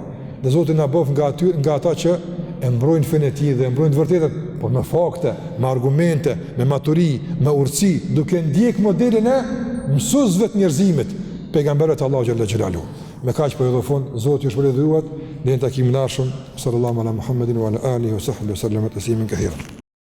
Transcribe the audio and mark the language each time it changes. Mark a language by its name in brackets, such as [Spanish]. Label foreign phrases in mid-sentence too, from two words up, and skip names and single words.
[Albanian] Dhe Zoti na bëf nga ata që e mbrojnë fenë e tij dhe e mbrojnë të vërtetën, por me fakte, me argumente, me maturi, me urtësi, duke ndjek modelin e mësuesve të njerëzimit, pejgamberët Allahu [Arabic] جل جلاله. [Albanian] Me kaq po edhe fund, Zoti ju shpëlojë dhurat, në takimin e ardhshëm, [Arabic] صلى الله على محمد وعلى آله وصحبه وسلم تسليما كثيرا.